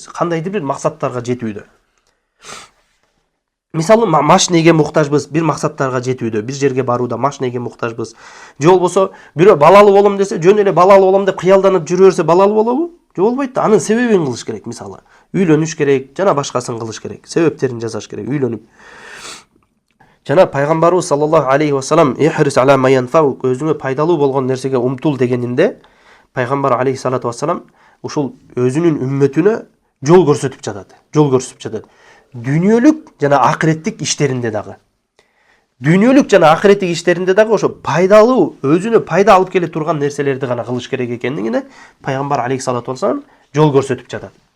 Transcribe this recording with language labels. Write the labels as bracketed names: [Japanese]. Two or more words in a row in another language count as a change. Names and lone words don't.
[Kyrgyz] Кандайдыр бир максаттарга жетүүдө. Мисалы, машинеге муктажбыз, бир максаттарга жетүүдө, бир жерге барууда машинеге муктажбыз. Же болбосо, бирөө балалуу болом десе, жөн эле балалуу болом деп кыялданып жүрө берсе, балалуу болобу? Же болбойт да. Анын себебин кылыш керек, мисалы. Үйлөнүш керек, жана башкасын кылыш керек. Себептерин жасаш керек, үйлөнүп. Жана пайгамбарыбыз [Arabic] صلى الله عليه وسلم احرص على ما ينفعك, [Kyrgyz] өзүңө пайдалуу болгон нерсеге умтул дегенинде, пайгамбар [Arabic] عليه الصلاة والسلام [Kyrgyz] ушул өзүнүн үммөтүнө жол көрсөтүп жатат. Дүйнөлүк жана акыреттик иштеринде дагы. Дүйнөлүк жана акыреттик иштеринде дагы ошо пайдалуу, өзүнө пайда алып келе турган нерселерди гана кылыш керек экендигине пайгамбар [Arabic] عليه الصلاة والسلام [Kyrgyz] жол көрсөтүп жатат.